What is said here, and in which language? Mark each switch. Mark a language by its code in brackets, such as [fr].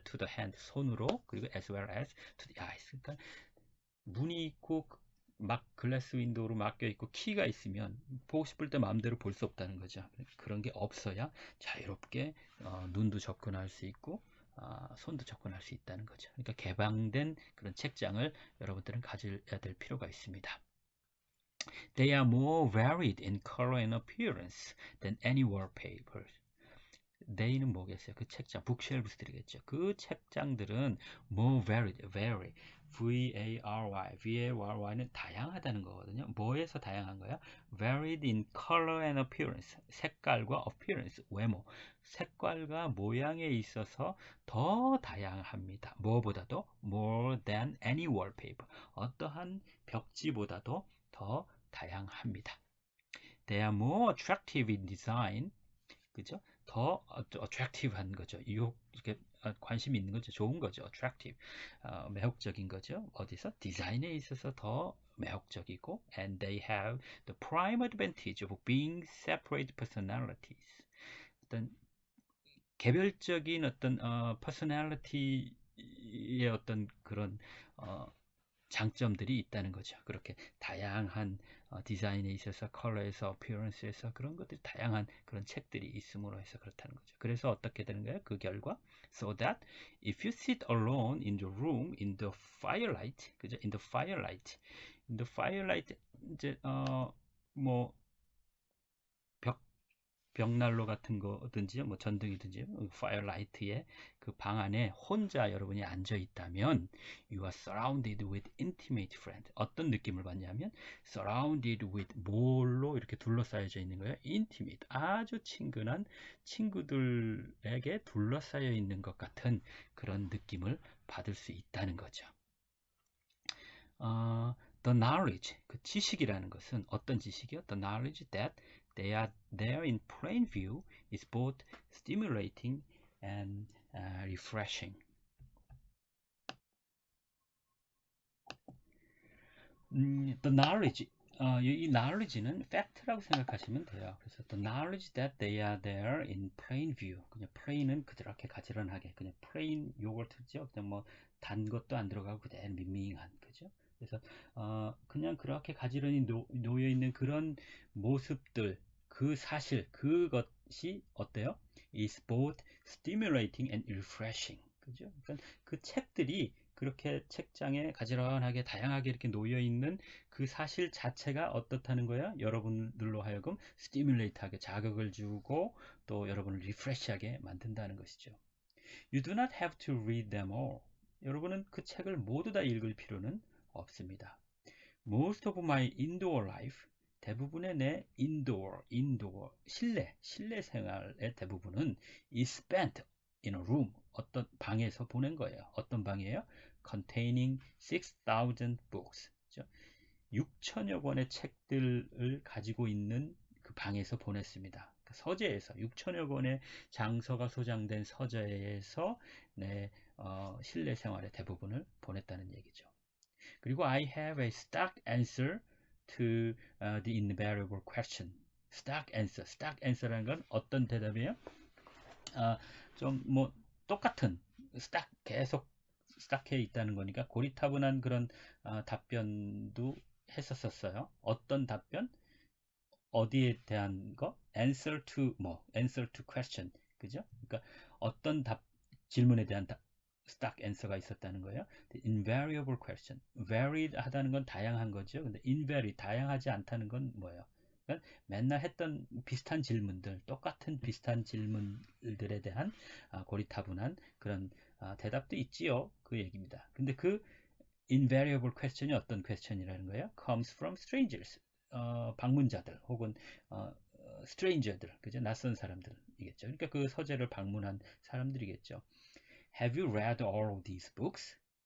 [en] to the hand, [ko] 손으로, 그리고 [en] as well as to the eyes. [ko] 그러니까 문이 있고 막 글라스 윈도우로 막혀 있고 키가 있으면 보고 싶을 때 마음대로 볼 수 없다는 거죠. 그런 게 없어야 자유롭게 눈도 접근할 수 있고 손도 접근할 수 있다는 거죠. 그러니까 개방된 그런 책장을 여러분들은 가져야 될 필요가 있습니다. [en] They are more varied in color and appearance than any wallpaper. [ko] they는 뭐겠어요? 그 책장, 북쉘브스들이겠죠. 그 책장들은 more varied, vary, V-A-R-Y, V-A-R-Y는 다양하다는 거거든요. 뭐에서 다양한 거야? [en] Varied in color and appearance, [ko] 색깔과 appearance, 외모, 색깔과 모양에 있어서 더 다양합니다. 뭐보다도 [en] more than any wallpaper, [ko] 어떠한 벽지보다도 더 다양합니다. [en] They are more attractive in design, 그죠? [ko] 더 attractive한 거죠. 이렇게 관심 있는 거죠. 좋은 거죠. attractive, 매혹적인 거죠. 어디서? 디자인에 있어서 더 매혹적이고, [en] and they have the prime advantage of being separate personalities. [ko] 어떤 개별적인 어떤 personality의 어떤 그런 장점들이 있다는 거죠. 그렇게 다양한 디자인에 있어서 컬러에서 어피어런스에서 그런 것들이 다양한 그런 책들이 있음으로 해서 그렇다는 거죠. 그래서 어떻게 되는 거예요? 그 결과 [en] so that if you sit alone in the room in the firelight, [ko] 그죠? [en] in the firelight [ko] 이제 뭐 벽난로 같은 거든지 뭐 전등이든지 파이어라이트에 그 방 안에 혼자 여러분이 앉아 있다면 [en] you are surrounded with intimate friends. [ko] 어떤 느낌을 받냐면 [en] surrounded with [ko] 뭘로 이렇게 둘러싸여져 있는 거예요. intimate, 아주 친근한 친구들에게 둘러싸여 있는 것 같은 그런 느낌을 받을 수 있다는 거죠. [en] The knowledge, [ko] 그 지식이라는 것은 어떤 지식이요? [en] The knowledge that they are there in plain view is both stimulating and refreshing. The knowledge, [ko] 이 knowledge는 fact라고 생각하시면 돼요. 그래서 [en] the knowledge that they are there in plain view. [ko] 그냥 plain은 그렇게 가지런하게 그냥 plain 요거트죠. 그냥 뭐 단 것도 안 들어가고 그대로 밍밍한 그죠? 그래서 그냥 그렇게 가지런히 놓여 있는 그런 모습들, 그 사실, 그것이 어때요? [en] is both stimulating and refreshing. [ko] 그죠? 그러니까 그 책들이 그렇게 책장에 가지런하게 다양하게 이렇게 놓여 있는 그 사실 자체가 어떻다는 거야? 여러분들로 하여금 스티뮬레이트하게 자극을 주고 또 여러분을 리프레시하게 만든다는 것이죠. [en] You do not have to read them all. [ko] 여러분은 그 책을 모두 다 읽을 필요는 없습니다. [en] Most of my indoor life, [ko] 대부분의 내 [en] indoor, [ko] 실내 생활의 대부분은 [en] is spent in a room, [ko] 어떤 방에서 보낸 거예요. 어떤 방이에요? [en] Containing 6,000 books. [ko] 6천여 권의 책들을 가지고 있는 그 방에서 보냈습니다. 서재에서 6천여 권의 장서가 소장된 서재에서 내 실내 생활의 대부분을 보냈다는 얘기죠. 그리고 [en] I have a stock answer to the invariable question. [ko] stock answer라는 건 어떤 대답이에요? 좀 뭐 똑같은 계속 스탁해 있다는 거니까 고리타분한 그런 답변도 했었어요. 어떤 답변? 어디에 대한 거? [en] answer to answer to question. [ko] 그죠? 그러니까 어떤 질문에 대한 stock answer가 있었다는 거예요. [en] The invariable question. [ko] varied 하다는 건 다양한 거죠. 근데 invaried, 다양하지 않다는 건 뭐예요? 그러니까 맨날 했던 비슷한 질문들, 똑같은 비슷한 질문들에 대한 고리타분한 그런 대답도 있지요. 그 얘기입니다. 근데 그 invariable question이 어떤 question이라는 거예요? [en] comes from strangers. [ko] 방문자들 혹은 stranger들, 그죠? 낯선 사람들이겠죠. 그러니까 그 서재를 방문한 사람들이겠죠. [en] Have you read all of these books?